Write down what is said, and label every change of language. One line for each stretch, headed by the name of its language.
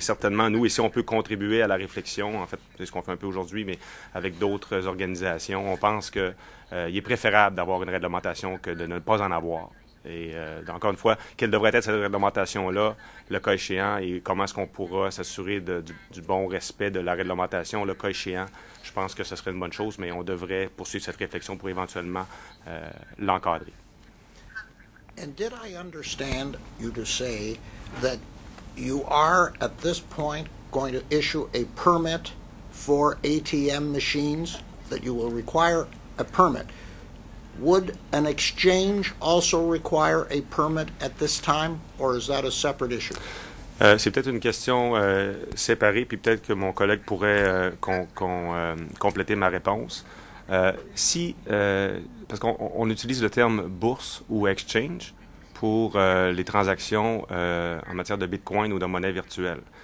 French: Mais certainement, nous, ici, on peut contribuer à la réflexion. En fait, c'est ce qu'on fait un peu aujourd'hui, mais avec d'autres organisations. On pense qu'il est préférable d'avoir une réglementation que de ne pas en avoir. Et encore une fois, quelle devrait être cette réglementation-là, le cas échéant, et comment est-ce qu'on pourra s'assurer du bon respect de la réglementation, le cas échéant. Je pense que ce serait une bonne chose, mais on devrait poursuivre cette réflexion pour éventuellement l'encadrer.
English: And did I understand you to say that you are, at this point, going to issue a permit for ATM machines, that you will require a permit? Would an exchange also require a permit at this time, or is that a separate issue?
French: C'est peut-être une question séparée, puis peut-être que mon collègue pourrait compléter ma réponse. Parce qu'on utilise le terme bourse ou exchange pour les transactions en matière de bitcoin ou de monnaie virtuelle.